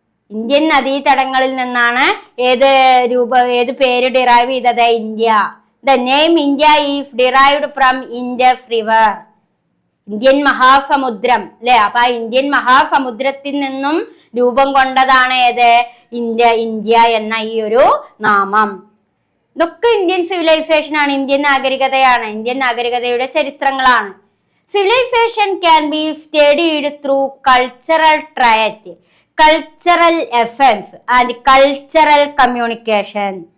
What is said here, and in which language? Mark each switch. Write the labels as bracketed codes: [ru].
[ml] Indian നദീതടങ്ങളിൽ നിന്നാണ് ഏത് പേര് ഡിറൈവ് ചെയ്തത്? India. [en] The name India is derived from Indus River. [ml] Indian മഹാസമുദ്രം അല്ലെ? അപ്പൊ ഇന്ത്യൻ മഹാസമുദ്രത്തിൽ നിന്നും രൂപം കൊണ്ടതാണ് ഏത്? ഇന്ത്യ എന്ന ഈ ഒരു നാമം. ഇതൊക്കെ ഇന്ത്യൻ സിവിലൈസേഷൻ ആണ്, Indian നാഗരികതയാണ്, Indian നാഗരികതയുടെ ചരിത്രങ്ങളാണ്. [en] Civilization can be studied through cultural trait, cultural offence and cultural communication.